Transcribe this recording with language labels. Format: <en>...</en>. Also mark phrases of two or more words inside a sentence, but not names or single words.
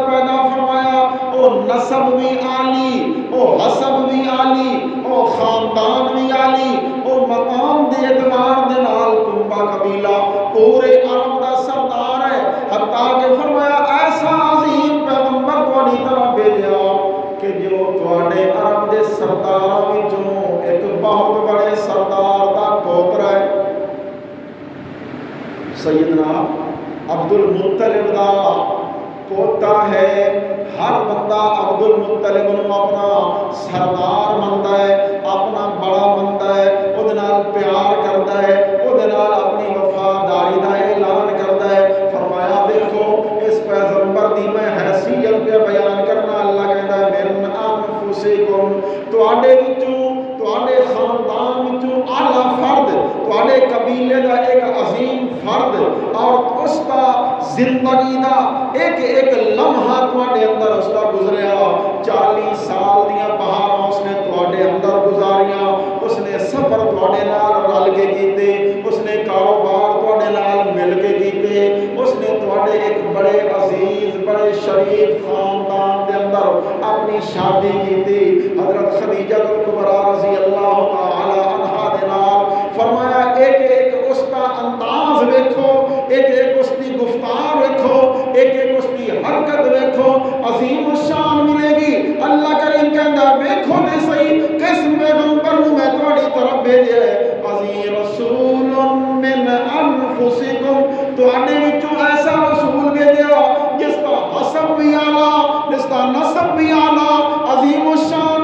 <pa>پیدا فرمایا، وہ نسب بھی عالی، وہ حسب بھی عالی، وہ خاندان بھی عالی، وہ مقام دے اعتبار دے نال کنبہ قبیلہ پورے عرب دا سردار ہے، حتیٰ کہ فرمایا ایسا عظیم پیغمبر کو نہیں طرح بھیجا کہ جو تواڈے عرب دے سرداراں وچوں ایک بہت بڑے سردار دا پوترا ہے، سیدنا عبد المطلب دا پوتا ہے۔ ہر بندہ عبد المطلب نو اپنا سردار منتا ہے، اپنا بڑا منتا ہے، وہ نال پیار کرتا ہے، وہ نال اپنی وفاداری دا اعلان کرتا ہے۔ فرمایا دیکھو اس پیغمبر دی میں حیثیت پہ بیان کرنا، اللہ کہتا ہے</pa> <ar>من انفسکم،</ar> <pa>تواڈے وچوں، تواڈے خاندان وچوں اعلیٰ فرد، تواڈے قبیلے دا ایک عظیم فرد، اور اس کا زندگی دا ایک ایک لمحہ تواڈے اندر اس کا گزریا، 40 سال دیاں بہاراں اس نے تواڈے اندر گزاریاں، اس نے سفر تواڈے نال رل کے کیتے، اس نے کاروبار تواڈے نال مل کے کیتے، اس نے تواڈے ایک بڑے عزیز بڑے شریف خاندان دے اندر اپنی شادی کیتی حضرت خدیجہ کبریٰ</pa> <ar>رضی اللہ تعالی عنہا</ar> <pa>دے نال۔ فرمایا ایک ایک اس کا انداز ویکھو، ایک ایک اس کی گفتار ویکھو، ایک ایک اس کی حرکت ویکھو، عظیم الشان ملے گی۔ اللہ کریم کہندا ویکھو تے صحیح کس پیغمبر نو میں تواڈی طرف بھیجیا ہے، عظیم رسول</pa> <ar>من انفسکم،</ar> <pa>تواڈے وچوں ایسا رسول بھیجیا جس کا حسب بھی اعلیٰ، جس کا نسب بھی اعلیٰ، عظیم الشان</pa>